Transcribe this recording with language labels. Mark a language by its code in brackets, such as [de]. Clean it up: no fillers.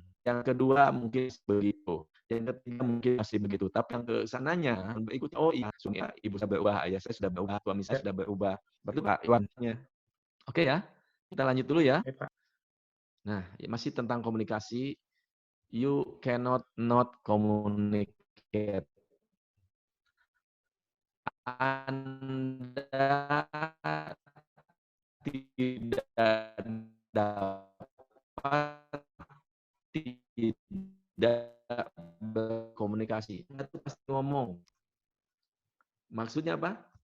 [id] Yang kedua mungkin begitu. Yang ketiga mungkin masih begitu. Tapi yang ke sananya berikut, oh iya, ibu saya berubah, ayah saya sudah berubah, suami saya sudah berubah. Berarti Pak Iwannya. Oke ya, kita lanjut dulu ya. Nah, masih tentang komunikasi. [en] You cannot not communicate. [id] Anda tidak dapat tidak berkomunikasi. Anda tuh pasti ngomong. Maksudnya apa?